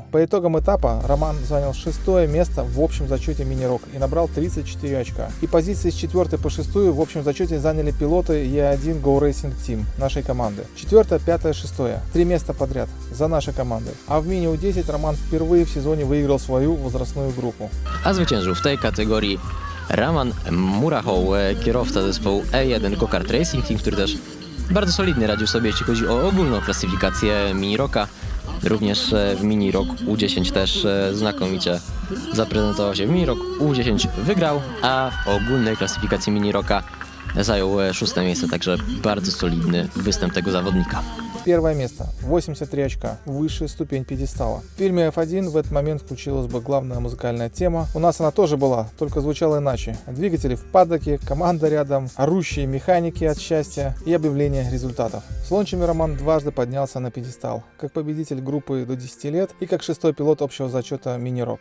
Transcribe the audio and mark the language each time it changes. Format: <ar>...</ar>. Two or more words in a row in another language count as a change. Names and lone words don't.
<ru>По итогам этапа Роман занял 6 место в общем зачете мини-рок и набрал 34 очка. И позиции с 4 по 6 в общем зачете заняли пилоты E1 Go Racing Team нашей команды. 4, 5, 6. 3 места подряд за нашей командой. А в мини U10 Роман впервые в сезоне выиграл свою возрастную группу.</ru> <pl>A zwyciężył w tej kategorii Roman Murachow, kierowca zespołu E1 Go-Kart Racing Team, który też bardzo solidnie radził sobie, jeśli chodzi o ogólną klasyfikację mini-rocka. Również w mini-rock U10 też znakomicie zaprezentował się. W mini-rock U10 wygrał, a w ogólnej klasyfikacji mini-rocka zajął 6 miejsce, także bardzo solidny występ tego zawodnika.</pl> <ru>Первое место, 83 очка, высшая ступень пьедестала. В фильме F1 в этот момент включилась бы главная музыкальная тема. У нас она тоже была, только звучала иначе. Двигатели в паддоке, команда рядом, орущие механики от счастья и объявление результатов. С лончами Роман дважды поднялся на пьедестал, как победитель группы до 10 лет и как 6-й пилот общего зачета мини-рок.</ru>